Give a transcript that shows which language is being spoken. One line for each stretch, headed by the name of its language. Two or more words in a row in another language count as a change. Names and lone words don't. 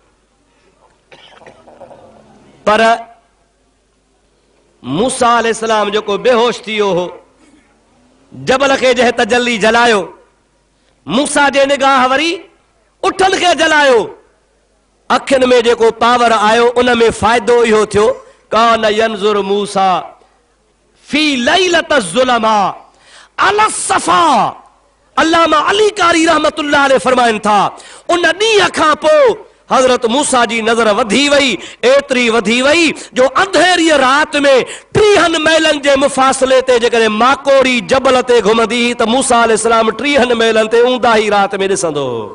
Sindhi: पर मूसा अलैहिस्सलाम जेको बेहोश थी वियो हो, जबल खे जंहिं तजल्ली जलायो, मूसा जे निगाह वरी उठनि खे जलायो। अखियुनि में जेको पावर आयो उन में फ़ाइदो इहो थियो,
Arabic: كان ينظر موسى في ليلة ظلماء على صفا.
Sindhi: अल्लामा अली कारी
Arabic: رحمة الله عليه
Sindhi: फरमाइनि था, उन ॾींहं खां पोइ हज़रत मूसा जी नज़र वधी वई, एतिरी वधी वई जो अंधेरीअ राति में 30 मैलनि जे मुफ़ासिले ते जेकॾहिं माकोड़ी जबल ते घुमंदी त मूसा अलैहिस्सलाम 30 मैलनि ते ऊंदा ई राति में ॾिसंदो।